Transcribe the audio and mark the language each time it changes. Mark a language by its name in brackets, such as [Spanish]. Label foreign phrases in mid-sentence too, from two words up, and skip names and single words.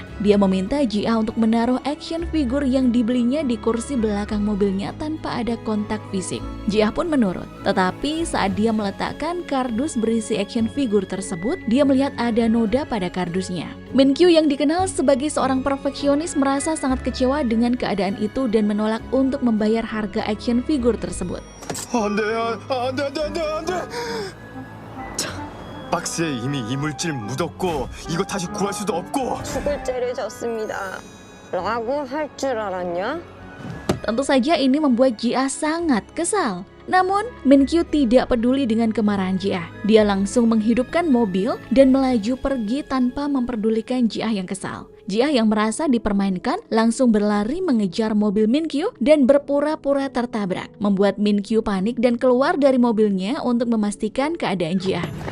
[Indonesian] Dia meminta Ji-ah untuk menaruh [English] action figure [Indonesian] yang dibelinya di kursi belakang mobilnya tanpa ada kontak fisik. Ji-ah pun menurut. Tetapi saat dia meletakkan kardus berisi [English] action figure [Indonesian] tersebut, dia melihat ada noda pada kardusnya. Min Kyo yang dikenal sebagai seorang perfeksionis merasa sangat kecewa dengan keadaan itu dan menolak untuk membayar harga [English] action figure [Indonesian] tersebut. [Korean] 안 돼. 박스에 이미 이물질 묻었고 이거 다시 구할 수도 없고. 죽을 죄를 졌습니다. 라고 할 줄 알았냐? [Indonesian] Tentu saja ini membuat Ji-ah sangat kesal. Namun, Min Kyo tidak peduli dengan kemarahan Ji-ah. Dia langsung menghidupkan mobil dan melaju pergi tanpa memperdulikan Ji-ah yang kesal. Ji-ah yang merasa dipermainkan langsung berlari mengejar mobil Min Kyo dan berpura-pura tertabrak, membuat Min Kyo panik dan keluar dari mobilnya untuk memastikan keadaan Ji-ah.